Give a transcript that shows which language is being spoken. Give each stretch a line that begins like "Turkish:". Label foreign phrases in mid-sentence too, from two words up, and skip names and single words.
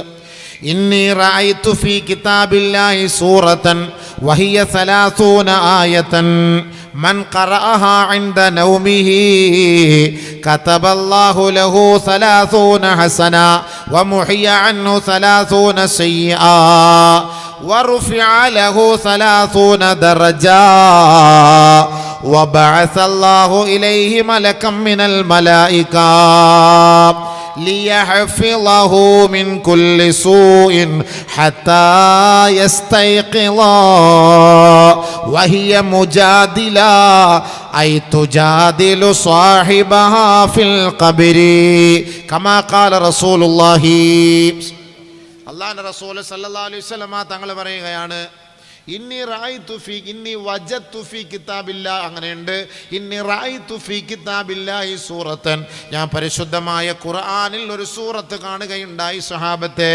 Arabic: إني رأيت في كتاب الله سورة وهي 30 آية من قرأها عند نومه كتب الله له 30 حسنة ومحي عنه 30 سيئة ورفع له 30 درجة وبعث الله إليه ملكا من الملائكة ليحفظه من كل سوء حتى يستيقظ وهي مجادلة أي تجادل صاحبها في القبر كما قال رسول الله.
Malayalam: അല്ലാഹുവിന്റെ റസൂൽ
Arabic: صلى الله عليه وسلم
Malayalam: തങ്ങൾ പറയുകയാണ്,
Arabic: إني رأيت في إني وجدت في كتاب الله,
Malayalam: അങ്ങനെയുണ്ട്,
Arabic: إني رأيت في كتاب الله سورة,
Malayalam: ഞാൻ പരിശുദ്ധമായ ഖുർആനിൽ ഒരു സൂറത്ത് കാണുകയുണ്ടായി സ്വഹാബത്തെ.